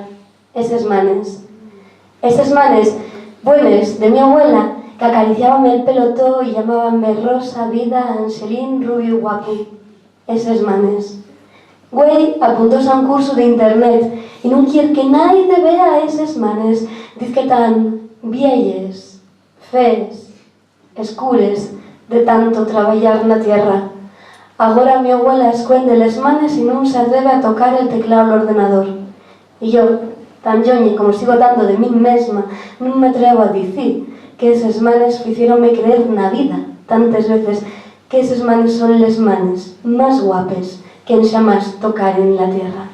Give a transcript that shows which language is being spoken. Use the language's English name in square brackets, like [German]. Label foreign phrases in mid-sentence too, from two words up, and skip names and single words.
[Asturian] Esas manes buenas de mi abuela, que acariciábame el pelo todo y llamábanme Rosa, Vida, Angelín, Rubio, Guapo. Esas manes. Güey apuntóse a un curso de internet y no quiere que nadie vea esas manes. Dice que tan vielles, fees, escures de tanto traballar na tierra. Agora mi abuela esconde les manes y non se atreve a tocar el teclado del ordenador. Y yo, tan yoñe como sigo dando de mí mesma, non me atrevo a dicir que esas manes ficieronme creer na vida tantas veces que esas manes son les manes máis guapes que en xamás tocar en la tierra.